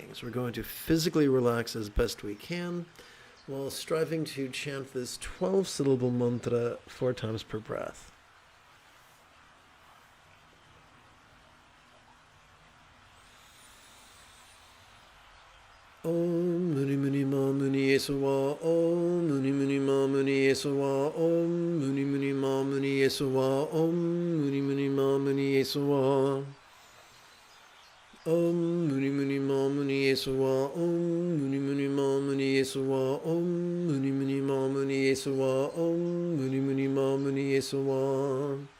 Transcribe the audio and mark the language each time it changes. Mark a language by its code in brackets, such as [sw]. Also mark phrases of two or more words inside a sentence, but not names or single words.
[en] We're going to physically relax as best we can while striving to chant this 12-syllable mantra 4 times per breath. [sa] Om Muni Muni Ma Muni Yesuwa, Om Muni Muni Ma Muni Yesuwa, Om Muni Muni Ma Muni Yesuwa, Om Muni Muni Ma Muni Yesuwa, Om Muni Muni Ma Muni Yesuwa, Om Muni Muni Ma Muni Yesuwa, Om Muni Muni Ma Muni Yesuwa, Om Muni Muni Ma Muni Yesuwa,